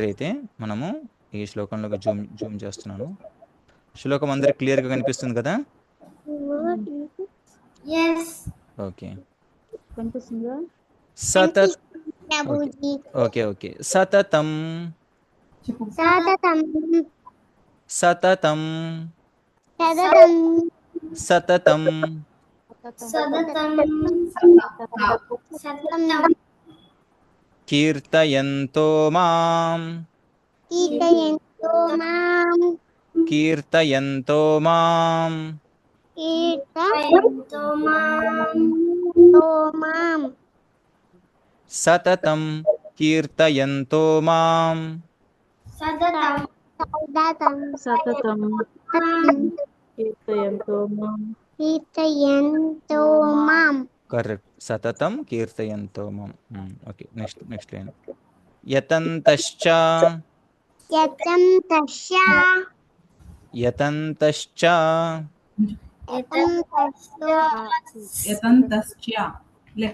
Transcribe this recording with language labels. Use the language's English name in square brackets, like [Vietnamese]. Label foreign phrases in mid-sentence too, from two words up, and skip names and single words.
[Telugu] అయితే మనము ఈ శ్లోకంలోకి జూమ్ చేస్తున్నాను. శ్లోకం అందరికి క్లియర్గా కనిపిస్తుంది కదా? ఎస్ ఓకే. కనిపిస్తుందా? [Sanskrit] సతత్ [Telugu] ప్రభుజీ ఓకే. ఓకే. సతతం చెప్పు. [Sanskrit] సతతం సతతం సతతం సతతం సతతం సతతం కీర్తయంతో మాం కీర్తయంతో మాం కీర్తయంతో మాం కీర్తయంతో మాం సతతం కీర్తయంతో మాం సతతం సతతం కీర్తయంతో మాం. కీర్తయంతో మాం [English] కరెక్ట్. [Sanskrit] సతతం కీర్తయంతో మాం. [English] okay. next line. [Sanskrit] యతంతశ్చ యతం తస్య యతంతశ్చ యతం తస్య యతంతశ్చ లే.